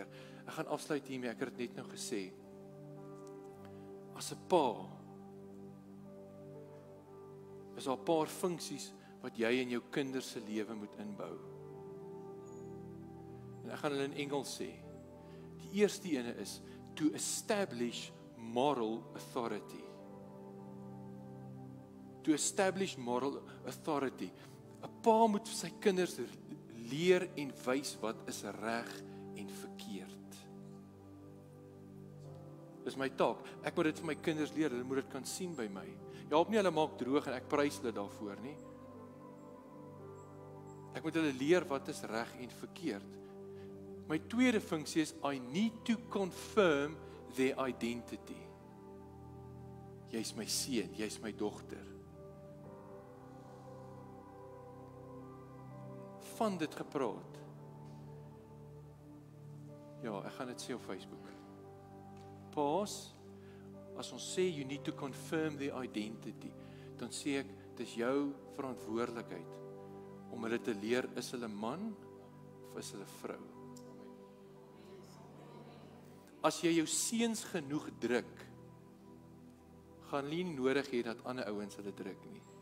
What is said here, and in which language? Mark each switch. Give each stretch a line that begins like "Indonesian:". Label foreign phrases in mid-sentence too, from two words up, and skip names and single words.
Afrikaans: Ek gaan afsluit hiermee, ek het dit net nou gesê. As 'n pa is daar 'n paar funksies wat jy in jou kinders se lewe moet inbou. En ek gaan hulle in Engels sê. Die eerste ene is
English: to establish moral authority. To establish moral authority.
Afrikaans: 'n Pa moet vir sy kinders leer en wys wat is reg en verkeerd. Dis my taak. Ek moet dit vir my kinders leer, hulle moet dit kan sien by my. Jy help nie hulle maak droog en ek prys hulle daarvoor nie. Ek moet hulle leer wat is reg en verkeerd. My tweede funksie is
English: I need to confirm their identity.
Afrikaans: Jy's my seun, jy's my dogter. Van dit gepraat. Ja, ek gaan dit sê op Facebook.
English: Paas,
Afrikaans: as ons sê
English: you need to confirm their identity,
Afrikaans: dan sê ek, dis jou verantwoordelikheid om hulle te leer, is hulle man of is hulle vrou? As jy jou seuns genoeg druk, gaan hulle nie nodig hê dat ander ouens hulle druk nie.